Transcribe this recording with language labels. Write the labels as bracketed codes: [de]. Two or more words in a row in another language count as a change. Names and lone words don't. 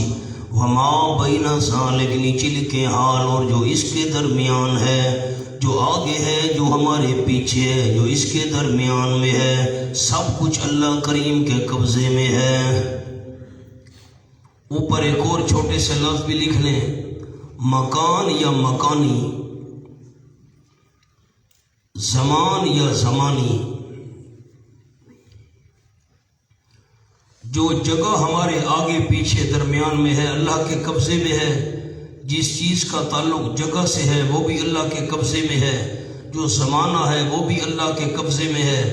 [ar] وما بین ذالک، [ur] نیچے لکھے حال، اور جو اس کے درمیان ہے، جو آگے ہے، جو ہمارے پیچھے ہے، جو اس کے درمیان میں ہے، سب کچھ اللہ کریم کے قبضے میں ہے. اوپر ایک اور چھوٹے سے لفظ بھی لکھ لیں، مکان یا مکانی، زمان یا زمانی. جو جگہ ہمارے آگے پیچھے درمیان میں ہے اللہ کے قبضے میں ہے. جس چیز کا تعلق جگہ سے ہے وہ بھی اللہ کے قبضے میں ہے. جو زمانہ ہے وہ بھی اللہ کے قبضے میں ہے.